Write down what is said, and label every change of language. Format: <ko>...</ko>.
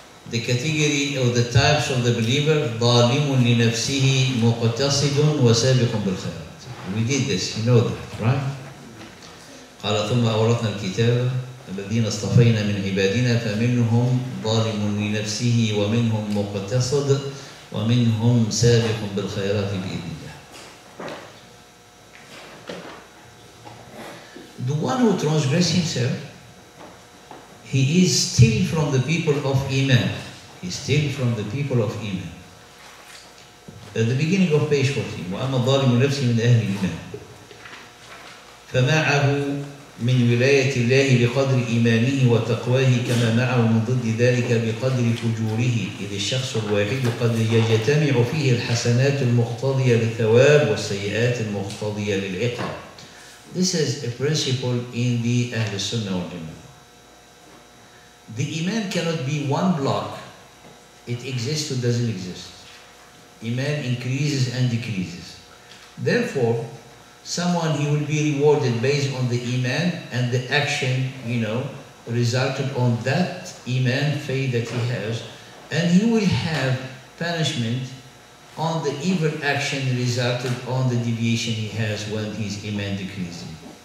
<en>The category or the types of the believer,</en> <ar>ظالم لنفسه مقتصد وسابق بالخيرات.</ar> <en>We did this, you know that, right?</en> <ar>قال ثم أورثنا الكتاب الذين اصطفينا من عبادنا فمنهم ظالم لنفسه ومنهم مقتصد ومنهم سابق بالخيرات بإذن الله.</ar> <en>The one who transgresses himself, he is still from the people of Iman. He is still from the people of Iman. At the beginning of page 14,</en> <ar>وَأَمَا الظَّالِمُ نَفْسِ مِنْ أَهْلِ الْإِيمَانِ فَمَعَهُ من ولاية الله بقدر إيمانه وتقواه كما معه من ضد ذلك بقدر فجوره إذ الشخص الواحد قد يجتمع فيه الحسنات المقتضية للثواب والسيئات المقتضية للعقاب.</ar> <en>This is a principle in the Ahl Sunnah wal Jamel. The Iman cannot be one block. It exists or doesn't exist. Iman increases and decreases. Therefore, someone, he will be rewarded based on the Iman and the action, resulted on that Iman faith that he has, and he will have punishment on the evil action resulted on the deviation he has when his Iman decreasing.</en>